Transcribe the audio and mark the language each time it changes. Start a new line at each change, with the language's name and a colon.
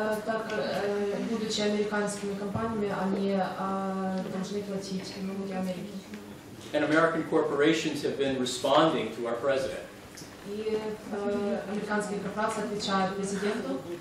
Russian: Так, будучи американскими компаниями, они должны платить налоги Америки.
English: And American corporations have been responding to our president.
Russian: И американские корпорации отвечают президенту.